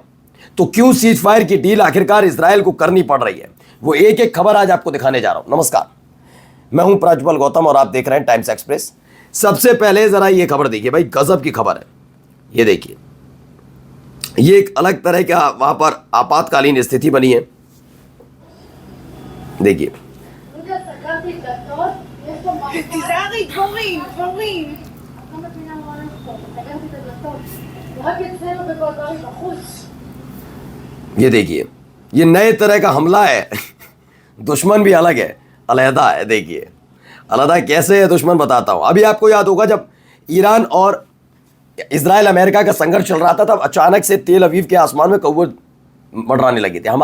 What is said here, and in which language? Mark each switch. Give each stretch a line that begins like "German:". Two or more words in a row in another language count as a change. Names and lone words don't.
Hindi: तो क्यों
English: cease fire
Hindi: की डील आखिरकार इजराइल को करनी पड़ रही है, वो एक एक खबर आज आपको दिखाने जा रहा हूं। नमस्कार, मैं हूं प्रज्वल गौतम और आप देख रहे हैं टाइम्स एक्सप्रेस। सबसे पहले जरा ये खबर देखिए भाई, गजब की खबर है। ये देखिए, ये एक अलग तरह का वहां पर आपातकालीन स्थिति बनी है। देखिए,
Hebrew: תיזהרי, דבורים. רק אצלנו בגולדרי בחוץ.
Hindi: ये देखिए, ये नए तरह का हमला है। दुश्मन भी अलग है, अलहदा है। देखिए अलहदा कैसे है दुश्मन, बताता हूं। अभी आपको याद होगा जब ईरान और इजराइल अमेरिका का संघर्ष चल रहा था, तब अचानक से तेल अवीव के आसमान में कौवे मंडराने लगे थे।